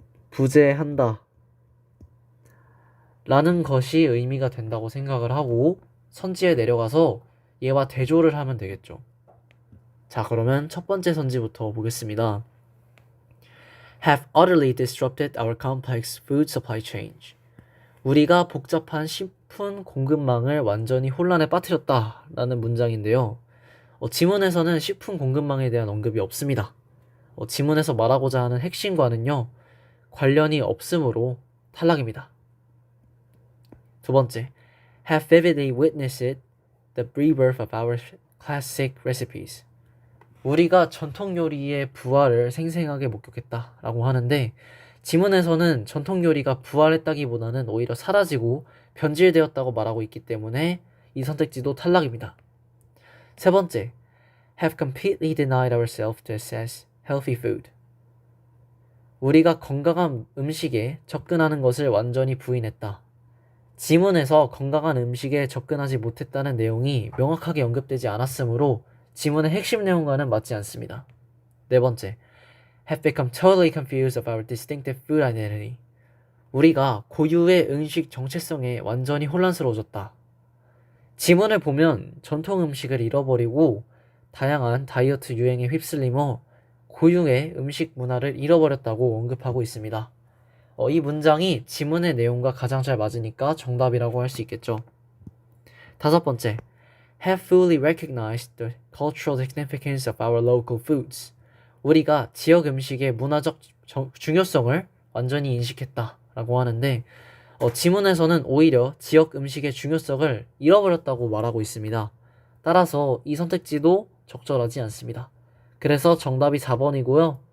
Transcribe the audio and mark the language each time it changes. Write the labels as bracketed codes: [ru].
[ko] 부재한다 라는 것이 의미가 된다고 생각을 하고 선지에 내려가서 얘와 대조를 하면 되겠죠. 자, 그러면 첫 번째 선지부터 보겠습니다. [en] Have utterly disrupted our complex food supply chain. [ko] 우리가 복잡한 식품 공급망을 완전히 혼란에 빠뜨렸다 라는 문장인데요. 지문에서는 식품 공급망에 대한 언급이 없습니다. 지문에서 말하고자 하는 핵심과는요, 관련이 없으므로 탈락입니다. 두 번째, [en] have vividly witnessed the rebirth of our classic recipes. [ko] 우리가 전통 요리의 부활을 생생하게 목격했다 라고 하는데, 지문에서는 전통 요리가 부활했다기보다는 오히려 사라지고 변질되었다고 말하고 있기 때문에 이 선택지도 탈락입니다. 세 번째, [en] have completely denied ourselves to access healthy food. [ko] 우리가 건강한 음식에 접근하는 것을 완전히 부인했다. 지문에서 건강한 음식에 접근하지 못했다는 내용이 명확하게 언급되지 않았으므로 지문의 핵심 내용과는 맞지 않습니다. 네 번째, [en] have become totally confused of our distinctive food identity. [ko] 우리가 고유의 음식 정체성에 완전히 혼란스러워졌다. 지문을 보면 전통 음식을 잃어버리고 다양한 다이어트 유행에 휩쓸리며 고유의 음식 문화를 잃어버렸다고 언급하고 있습니다. 이 문장이 지문의 내용과 가장 잘 맞으니까 정답이라고 할 수 있겠죠. 다섯 번째, [en] have fully recognized the cultural significance of our local foods. [ko] 우리가 지역 음식의 문화적 중요성을 완전히 인식했다라고 하는데 지문에서는 오히려 지역 음식의 중요성을 잃어버렸다고 말하고 있습니다. 따라서 이 선택지도 적절하지 않습니다. 그래서 정답이 4번이고요.